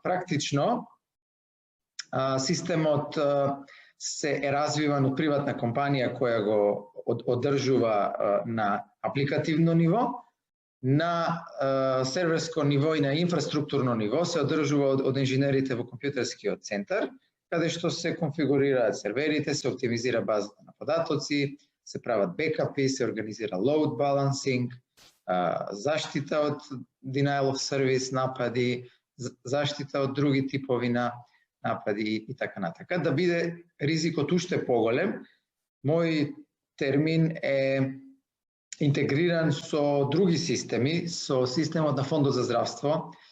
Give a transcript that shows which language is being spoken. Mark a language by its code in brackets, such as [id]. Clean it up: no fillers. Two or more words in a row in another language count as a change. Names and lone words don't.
[mk] Практично, системот се е развиван од приватна компанија која го одржува на апликативно ниво, на серверско ниво и на инфраструктурно ниво се одржува од инженерите во компјутерскиот центар, каде што се конфигурираат серверите, се оптимизира базата на податоци, се прават бекапи, се организира [en] load balancing, [mk] заштита од [en] denial of service [mk] напади, заштита од други типови на напади и така натака. Да биде ризикот уште поголем, мој термин е интегриран со други системи, со системот на Фондот за здравство,